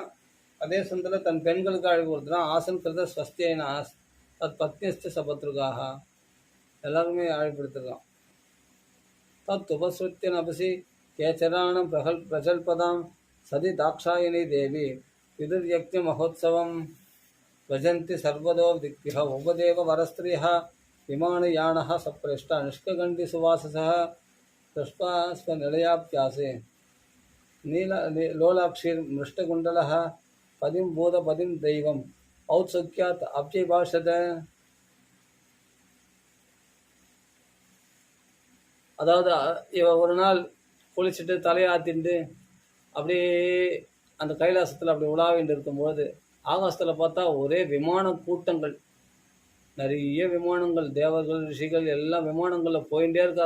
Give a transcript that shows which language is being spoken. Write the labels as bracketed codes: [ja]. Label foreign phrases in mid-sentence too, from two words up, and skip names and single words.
[ta] அதே சமயத்தில் தன் பெண்களுக்கு அழைப்பு கொடுத்துறான். [sa] आसन् कृत स्वस्तेना तत् पत्यस्य सभर्तृकाः, [ta] எல்லாருமே அழைப்பு எடுத்திருக்கான். [sa] तत् उपश्रुत्य नभसि खेचराणां प्रजल्पताम् सती दाक्षायणी देवी पितुर्यज्ञ महोत्सवम् भजन्ति सर्वदो दिक्भ्यः उपदेव वरस्त्रियः विमानयानः सप्रेष्ट निष्कगण्डि सुवाससः दृष्ट्वा स्वनिलयाप्यासे लोलाक्षिर्मृष्टकुण्डलः पदिं भूतपदिं दैवम् औत्सुक्यात् अप्यभाषत. [ta] அதாவது இவ ஒரு நாள் குளிச்சுட்டு தலையாத்திட்டு அப்படியே அந்த கைலாசத்தில் அப்படி உலாவிட்டு இருக்கும்போது ஆகாசத்தில் பார்த்தா ஒரே விமான கூட்டங்கள், நிறைய விமானங்கள், தேவர்கள், ரிஷிகள் எல்லாம் விமானங்களில் போயிட்டே இருக்கா.